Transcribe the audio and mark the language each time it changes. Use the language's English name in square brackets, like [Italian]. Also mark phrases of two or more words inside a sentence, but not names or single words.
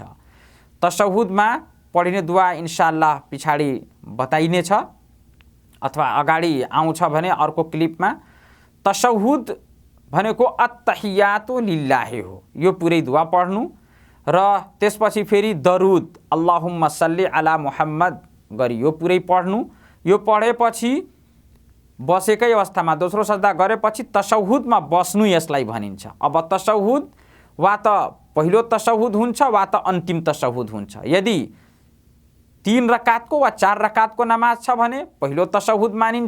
[Nepali] तशहुदमा पढिने दुआ इन्शाअल्लाह पछाडि बताइनेछ अथवा अगाडि आउँछ भने अर्को क्लिपमा। तशहुद भनेको [Arabic] التحيات لله [Nepali] हो, यो पुरै दुआ पढ्नु र त्यसपछि फेरि दरुद [Arabic] اللهم صل على محمد [Nepali] गरी यो पुरै पढ्नु। यो पढेपछि बसेकै अवस्थामा दोस्रो सजदा गरेपछि तशहुदमा बस्नु यसलाई भनिन्छ। अब तशहुद वा त पहिलो तशहुद हुन्छ वा त अन्तिम तशहुद हुन्छ। यदि 3 रकातको वा 4 रकातको नमाज छ भने पहिलो तशहुद मानिन्छ।